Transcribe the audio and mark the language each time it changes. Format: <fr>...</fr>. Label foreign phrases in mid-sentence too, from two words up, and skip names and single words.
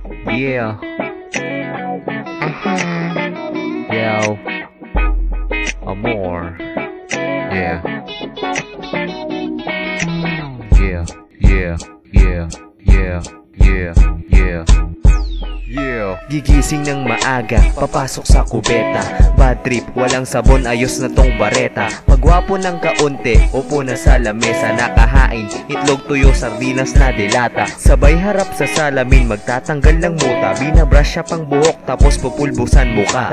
<en>Yeah. Yo. Amor. Yeah. Yeah. Yeah. Yeah. Yeah. Yeah. Yeah. Yeah.</en> <tl>Gigising ng maaga, papasok sa kubeta.</tl> <en>Bad trip,</en> <tl>walang sabon, ayos na tong bareta. Pagwapo ng kaunti, upo na sa lamesa. Nakahain, itlog, tuyo, sardinas na dilata. Sabay harap sa salamin, magtatanggal ng muta. Binabrush siya pang buhok, tapos pupulbusan muka.</tl>